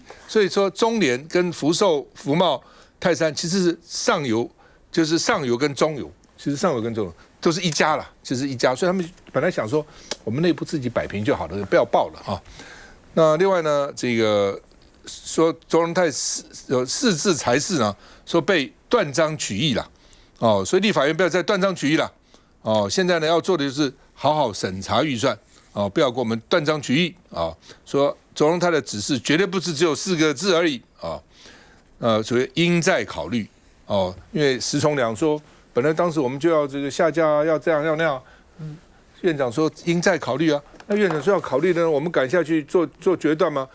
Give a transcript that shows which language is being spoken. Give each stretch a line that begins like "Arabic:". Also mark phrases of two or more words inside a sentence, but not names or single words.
Chinese: 所以說中聯跟福壽、福茂、泰山其實是上游，就是上游跟中游，其實上游跟中游都是一家了，就是一家。所以他們本来想说，我們內部自己擺平就好了，不要報了那另外呢，這個說卓榮泰有4字才是呢，說被斷章取義了所以立法院不要再斷章取義了現在呢要做的就是好好審查預算不要給我們斷章取義說卓榮泰的指示絕對不是只有4個字而已所謂應再考慮因為石崇良說本來當時我們就要這個下架要這樣要那樣院長說應再考慮那院長說要考慮呢，我們敢下去做決斷嗎？